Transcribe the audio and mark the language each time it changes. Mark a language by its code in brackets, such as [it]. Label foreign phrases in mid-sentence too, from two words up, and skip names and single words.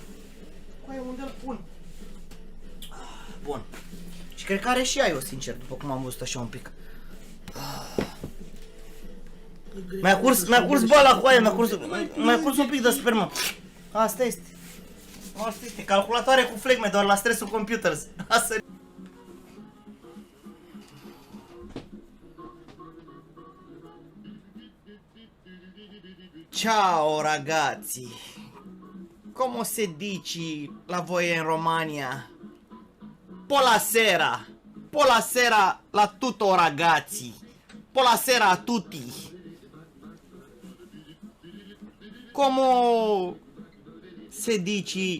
[ro] Coaie, unde-l pun? Bun. Și cred că are și ea eu, sincer, după cum am văzut așa un pic. Mi-a curs bala cu aia, mi-a curs un pic de spermă. Asta este. Asta este, calculatoare cu flegme, doar la stresul computers. Asta e. [it] Ciao ragazzi. Come se dici la voi in Romania? Buonasera. Buonasera la tutto ragazzi. Buonasera a tutti. Come se dici?